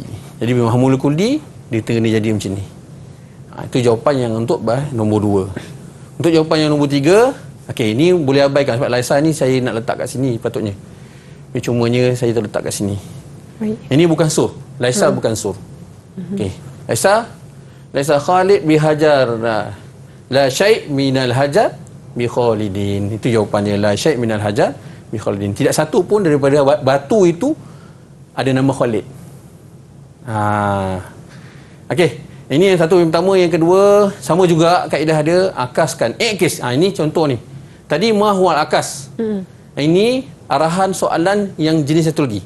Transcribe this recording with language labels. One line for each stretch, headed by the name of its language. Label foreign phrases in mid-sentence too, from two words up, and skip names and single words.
Malay: Jadi bila mahmul kulli, dia kena jadi macam ni. Itu jawapan yang untuk nombor 2. Untuk jawapan yang nombor 3, okey, ini boleh abaikan sebab laisa ni saya nak letak kat sini patutnya. Tapi cumanya saya terletak kat sini. Baik. Ini bukan sur. Laisa bukan sur. Okey.
Arabic: Laisa Khalid bihajar. La syai' minal hajar bi Khalidin.
Malay: Itu jawapannya,
Arabic: la syai' minal hajar bi Khalidin.
Malay: Tidak satu pun daripada batu itu ada nama Khalid. Okey. Ini yang satu, yang pertama. Yang kedua, sama juga kaedah dia, akaskan. Ikis. Ini contoh ni. Tadi mahwal akas. Ini arahan soalan yang jenis satu lagi.